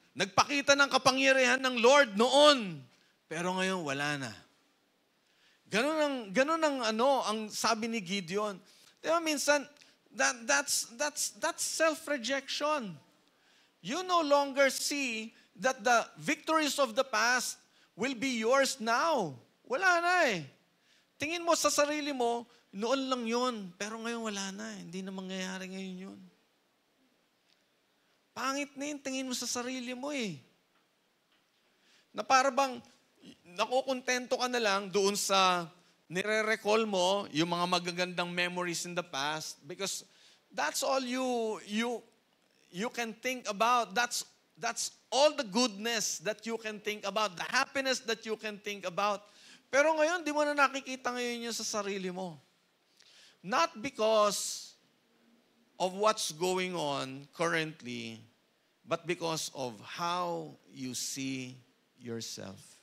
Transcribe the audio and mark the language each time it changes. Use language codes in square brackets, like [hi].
[tl] Nagpakita ng kapangyarihan ng Lord noon, pero ngayon wala na. Ganun ang sabi ni Gideon. Diba minsan, [en] that's self-rejection. You no longer see that the victories of the past will be yours now. [tl] Wala na eh. Tingin mo sa sarili mo, noon lang yun, pero ngayon wala na eh. Hindi na mangyayari ngayon yun. Pangit na yun, tingin mo sa sarili mo eh. Na para bang, nakukontento ka na lang doon sa nire-recall mo yung mga magagandang [en] memories in the past because that's all you can think about. That's all the goodness that you can think about, the happiness that you can think about. [tl] Pero ngayon, di mo na nakikita ngayon yun sa sarili mo. [en] Not because of what's going on currently, but because of how you see yourself.